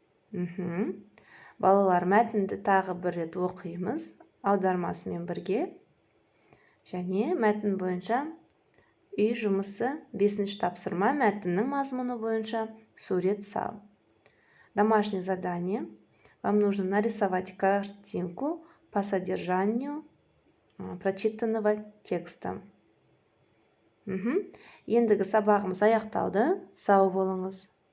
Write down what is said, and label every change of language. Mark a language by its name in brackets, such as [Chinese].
[Kazakh] Балалар, мәтінді тағы бір рет оқимыз, аудармасымен бірге. Және мәтін бойынша үй жұмысы 5-ші тапсырма, мәтіннің мазмұны бойынша сурет сал. [Russian] Домашнее задание. Вам нужно нарисовать картинку по содержанию прочитанного текста. [Kazakh] Ендігі сабағымыз аяқталды. Сау болыңыз.